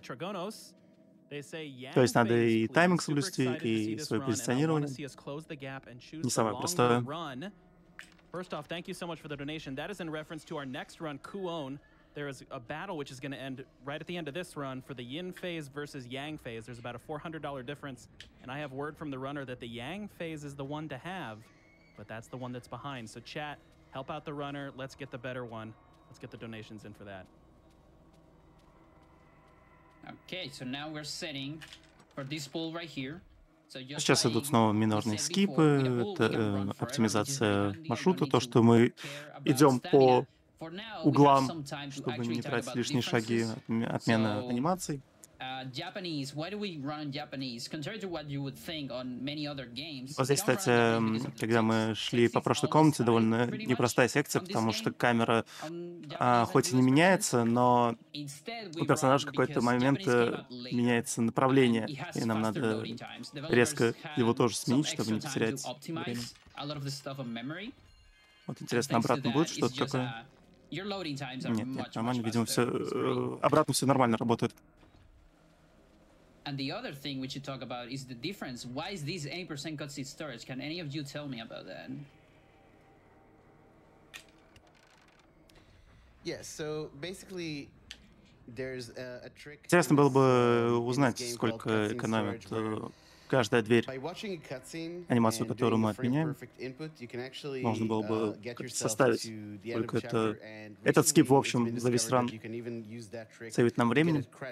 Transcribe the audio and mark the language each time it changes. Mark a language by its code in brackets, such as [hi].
[ru] То есть надо и тайминг соблюсти, и свое позиционирование. Не самое простое. [en] First off, thank you so much for the donation. That is in reference to our next run, Kuon. There is a battle which is going to end right at the end of this run for the Yin phase versus Yang phase. There's about a $400 difference, and I have word from the runner that the Yang phase is the one to have, but that's the one that's behind. So chat, help out the runner. Let's get the better one. Let's get the donations in for that. Okay, so now we're setting for this pool right here. [ru] Сейчас идут снова минорные скипы, это оптимизация маршрута, то, что мы идем по углам, чтобы не тратить лишние шаги, отмена анимаций. [en] Japanese, why do we run Japanese? Compared to what you would think on many other games. [ru] Вот здесь, кстати, когда мы шли по прошлой комнате, довольно непростая секция, потому что камера хоть и не меняется, но у персонажа в какой-то момент меняется направление, и нам надо резко его тоже сменить, чтобы не потерять время. Вот интересно, обратно будет что-то такое? Нет, нормально, видимо, все обратно все нормально работает. [en] And the other thing we should talk about is the difference. Why is this 80% cutscene storage? Can any of you tell me about that? Yeah, so basically there's a trick. [ru] Интересно было бы узнать, сколько экономит каждая дверь. Анимацию, которую мы отменяем, можно было бы составить. Только это... Этот скип, в общем, за весь ран сейвит нам времени.